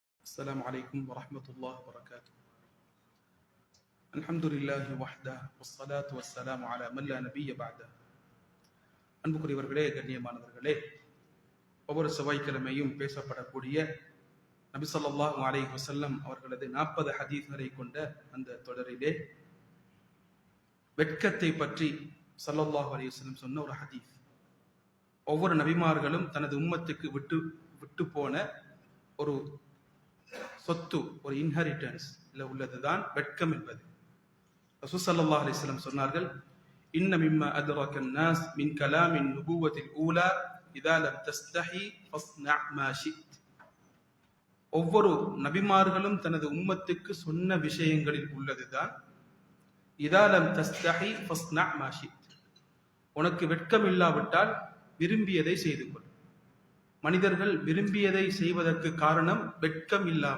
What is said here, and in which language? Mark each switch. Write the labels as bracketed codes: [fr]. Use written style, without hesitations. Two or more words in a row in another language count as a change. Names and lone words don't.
[ar] السلام عليكم ورحمة الله وبركاته. الحمد لله وحده والصلاة والسلام على من لا نبي بعده. [ta] அன்புக்குரியவர்களே, கண்ணியமானவர்களே, ஒவ்வொரு செவ்வாய்க்கிழமையும் பேசப்படக்கூடிய நபி [ar] صلى الله عليه وسلم [ta] அவர்களது 40 ஹதீஸ்களை கொண்ட அந்த தொடரிலே வெட்கத்தை பற்றி ஸல்லல்லாஹு அலைஹி வஸல்லம் சொன்ன ஒரு ஹதீஸ். ஒவ்வொரு நபிமார்களும் தனது உம்மத்துக்கு விட்டு போன ஒரு சொத்து, ஒரு இன்ஹெரிட்டன்ஸ் உள்ளதுதான் வெட்கம் என்பது. ரசூல் [ar] صلى الله عليه وسلم [ta] சொன்னார்கள், [ar] إن مما أدرك الناس من كلام النبوة الأولى إذا لم تستحي فاصنع ما شئت. [ta] ஒவ்வொரு நபிமார்களும் தனது உம்மத்துக்கு சொன்ன விஷயங்களில் உள்ளதுதான் [ar] إذا لم تستحي فاصنع ما شئت. [ta] உனக்கு வெட்கம் இல்லாவிட்டால் விரும்பியதை செய்து கொள். மனிதர்கள் விரும்பியதை செய்வதற்கு காரணம் வெட்கம் இல்லாமை.